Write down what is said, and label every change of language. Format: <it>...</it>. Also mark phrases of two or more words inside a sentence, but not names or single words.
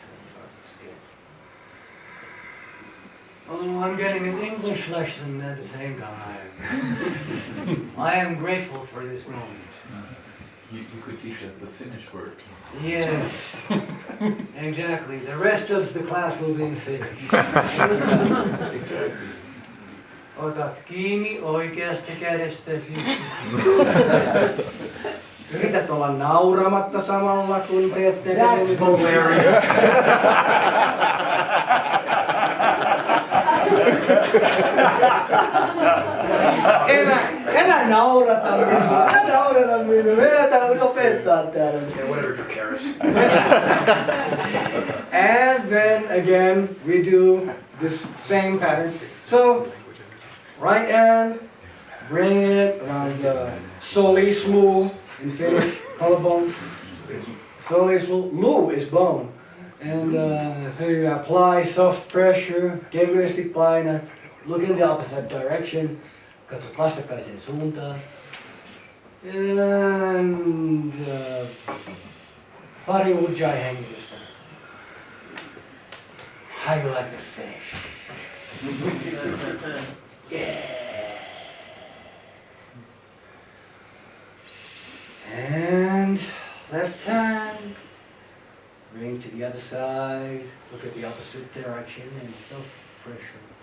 <en>Oh, I'm getting an English lesson at the same time. I am grateful for this moment. You could teach us the Finnish words. Yes, exactly. The rest of the class will be in Finnish. Exactly.</en> <fi>Otat kiinni oikeasta kädestäsi. Yrität olla nauramatta samalla kun teet näitä.</fi> <en>That's hilarious.</en> <fi>Älä naurata minua, älä naurata minua. Meidän täytyy opettaa täällä.</fi> <en>Yeah, whatever, Drew Harris. And then again, we do this same pattern. So, right hand, bring it around the solislu in Finnish, collarbone. Solislu, lu is bone. And so you apply soft pressure,</en> <fi>kevyesti painat,</fi> <en>look in the opposite direction,</en> <fi>katsot vastakkaiseen suuntaan. And pari ujjayi hengitystä.</fi> <en>How you like the finish? Yeah. And left hand, bring to the other side, look at the opposite direction and soft pressure.</en>